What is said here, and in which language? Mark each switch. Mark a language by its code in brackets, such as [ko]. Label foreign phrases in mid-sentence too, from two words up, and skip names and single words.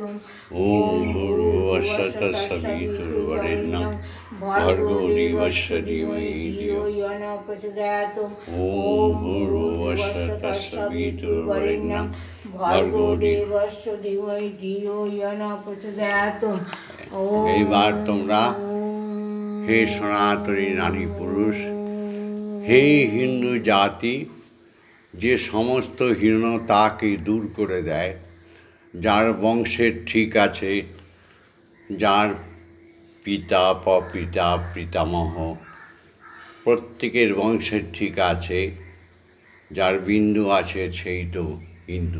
[sa] ॐ भूर्भुवस्सुः तत्सवितुर्वरेण्यं भर्गो देवस्य धीमहि धियो यो नः प्रचोदयात्। ॐ भूर्भुवस्सुः तत्सवितुर्वरेण्यं भर्गो देवस्य धीमहि धियो यो नः प्रचोदयात्। [bn] এইবার তোমরা হে সনাতনী নারী পুরুষ, হে হিন্দু জাতি, যে সমস্ত হীনতাকে দূর করে দেয়, যার বংশের ঠিক আছে, যার পিতা প্রপিতা পিতামহ প্রত্যেকের বংশের ঠিক আছে, যার বিন্দু আছে সেই তো হিন্দু।